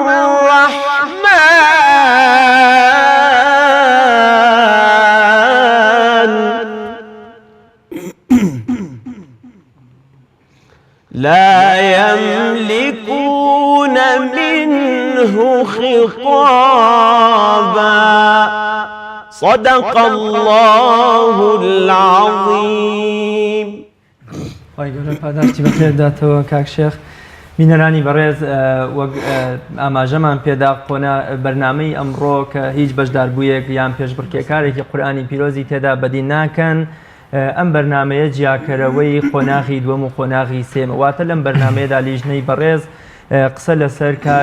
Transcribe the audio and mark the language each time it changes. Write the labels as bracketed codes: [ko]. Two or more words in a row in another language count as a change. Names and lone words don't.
[ar] الرحمن لا يملكون منه خطابا صدق الله العظيم. [ckb] خی گەورە پاداشتی بەخێرداتەوە کاک شێخ. بینەرانی بەڕێز وەک ئاماژەمان پێدا بەرنامەی ئەمڕۆ کە هیچ بەشداربوویەک یان پێشبڕکێکارێکی قورئانی پیرۆزی تێدا بەدی ناکەن. ئەم بەرنمەیە جیاکەرەوەی قۆناغی دووەم و قۆناغی سێمە، واتە لەم بەرنمەیەدا لیژنەی بەڕێز قسە لەسەر کار